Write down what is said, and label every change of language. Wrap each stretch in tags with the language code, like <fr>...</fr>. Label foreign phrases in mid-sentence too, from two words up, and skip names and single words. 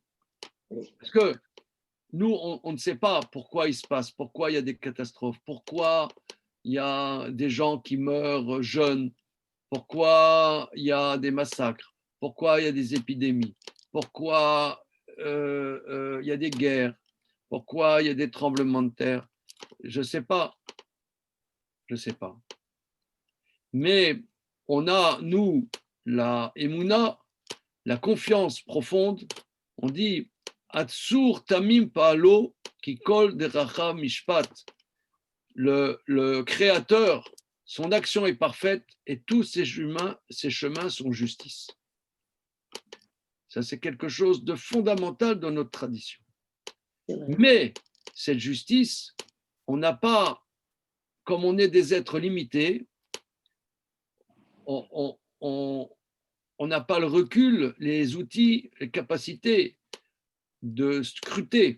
<fr>Parce que nous, on ne sait pas pourquoi il se passe, pourquoi il y a des catastrophes, pourquoi il y a des gens qui meurent jeunes, pourquoi il y a des massacres, pourquoi il y a des épidémies, pourquoi il y a des guerres, pourquoi il y a des tremblements de terre. Je ne sais pas. Mais on a, nous, la Emouna, la confiance profonde. On dit</fr> <he>הצור תמים פעלו כי כל דרכיו משפט.</he> <fr>Le Créateur, son action est parfaite et tous ses chemins sont justice. Ça, c'est quelque chose de fondamental dans notre tradition. Mais cette justice, on n'a pas, comme on est des êtres limités, on n'a pas le recul, les outils, les capacités de scruter.</fr>